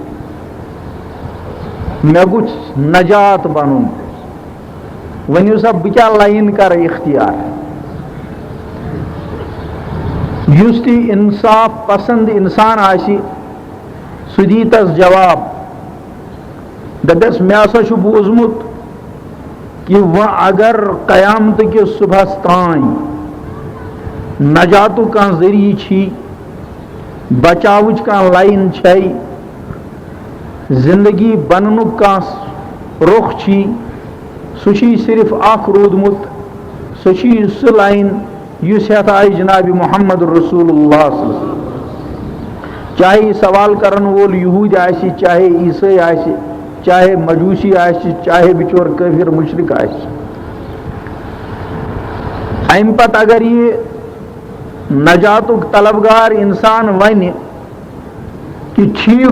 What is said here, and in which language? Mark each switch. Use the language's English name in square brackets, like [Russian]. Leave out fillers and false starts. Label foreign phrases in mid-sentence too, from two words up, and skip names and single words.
[Kashmiri] مےٚ گوٚژھ نجات بنُن ؤنِو سا بہٕ کیٛاہ لایِن کرٕ اختیار یُس تہِ اِنصاف پسنٛد اِنسان آسہِ سُہ دی تس جواب دپٮ۪س مےٚ ہسا چھُ بوٗزمُت کہ وۄنۍ اگر قیامتہٕ کِس صُبحس تام نجاتُک کانٛہہ ذٔریعہٕ چھی بچاوٕچ کانٛہہ لایِن چھے زندگی بننُک کانٛہہ رُخ چھی سُہ چھی صرف اکھ روٗدمُت سُہ چھی سُہ لایِن یُس ہٮ۪تھ آیہِ جنابِ محمد رسول اللہ صلی اللہ علیہ وسلم چاہے یہِ سوال کرن وول یہوٗدۍ آسہِ چاہے عیٖسٲے آسہِ چاہے مجوٗسی آسہِ چاہے بِچور کٲفِر مُشرِق آسہِ امہِ پتہٕ اگر یہِ نجاتُک طلبگار اِنسان ونہِ کہ ٹھیٖک